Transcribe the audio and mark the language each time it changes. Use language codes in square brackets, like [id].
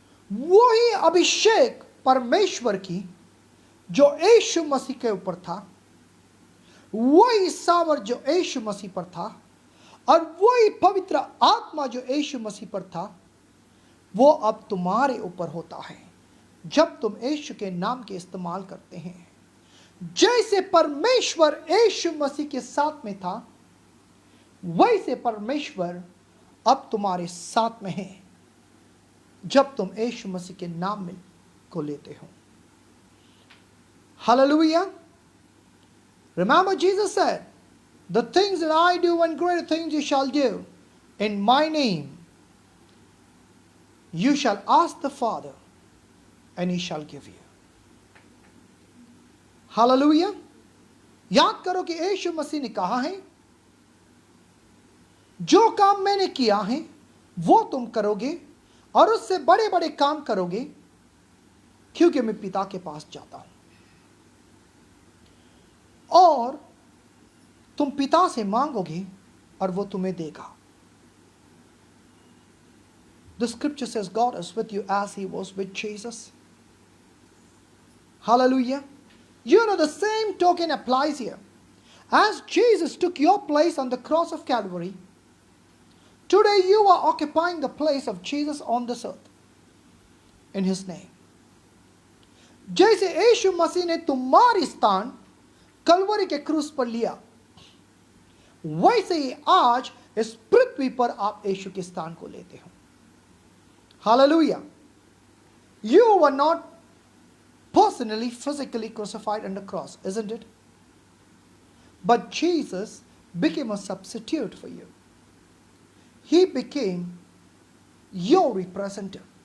[hi] वही अभिषेक परमेश्वर की जो यीशु मसीह के ऊपर था, वही सामर्थ जो यीशु मसीह पर था, और वही पवित्र आत्मा जो यीशु मसीह पर था, वो अब तुम्हारे ऊपर होता है जब तुम यीशु के नाम के इस्तेमाल करते हैं. जैसे परमेश्वर यीशु मसीह के साथ में था, वैसे परमेश्वर अब तुम्हारे साथ में है जब तुम यीशु मसीह के नाम में को लेते हो. [en] Hallelujah. Remember, Jesus said, the things that I do and greater things you shall do in my name. You shall ask the Father and he shall give you. Hallelujah. [hi] याद करो कि यीशु मसीह ने कहा है, जो काम मैंने किया है वो तुम करोगे और उससे बड़े बड़े काम करोगे, क्योंकि मैं पिता के पास जाता हूं. और तुम पिता से मांगोगे और वो तुम्हें देगा. [en] The scripture says God is with you as he was with Jesus. Hallelujah. You know, the same token applies here. As Jesus took your place on the cross of Calvary, today you are occupying the place of Jesus on this earth in his name. [hi] जैसे यीशु मसीह ने तुम्हारी स्थान कलवरी के क्रूस पर लिया, वैसे ही आज इस पृथ्वी पर आप यीशु के स्थान को लेते हो. [en] Hallelujah. You were not personally, physically crucified on the cross, isn't it? But Jesus became a substitute for you. He became your representative.